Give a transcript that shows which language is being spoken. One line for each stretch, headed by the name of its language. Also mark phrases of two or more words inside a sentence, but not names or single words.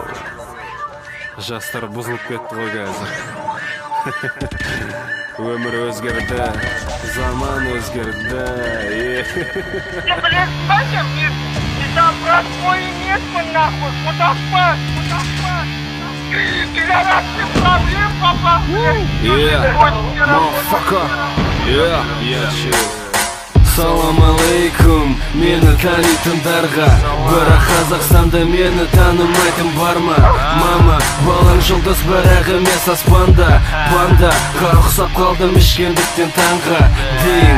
Kazakh: Жастар бұзылып кетті ғой қазір. Өмір өзгерді, заман өзгерді.
Russian: Ты, блядь, Саша, мне там простой место, нахуй, куда спать? Ты городских проблем попал, блядь.
English: Motherfucker. Chill.
Kazakh: Салам алейкум, мені танитындарға. Бірақ Қазақстанда мені танымайтын бар ма? Мама, балаң жұлдыз бірақ емес аспанда. Банда, ұқсап қалдым ішкендіктен таңға дейін.